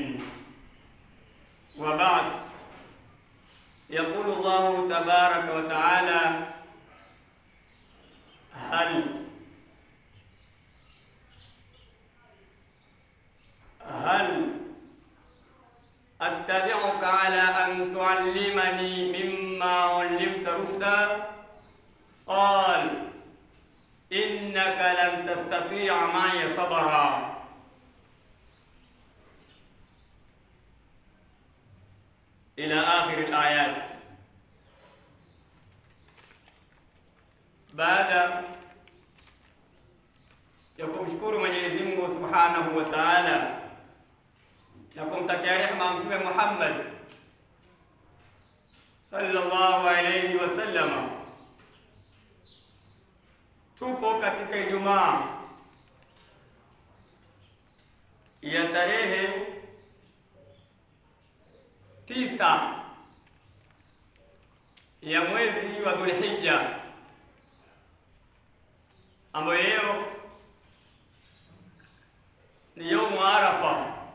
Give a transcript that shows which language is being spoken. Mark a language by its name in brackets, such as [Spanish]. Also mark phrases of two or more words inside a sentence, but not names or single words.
[Arabic] وبعد، يقول الله تبارك وتعالى: هل أتبعك على أن تعلمني مما علمت رشدا؟ قال: إنك لن تستطيع معي صبرا. إلى آخر الآيات. [Swahili] Baada ya kumshukuru Mwenyezi Mungu [Arabic] سبحانه وتعالى [Swahili] na kumtakia rehema Mtume Muhammad [Arabic] صلى الله عليه وسلم, [Swahili] tupo katika Ijumaa ya tarehe 9 ya mwezi wa Dhulhijja, ambayo leo ni [Arabic] يوم عرفة.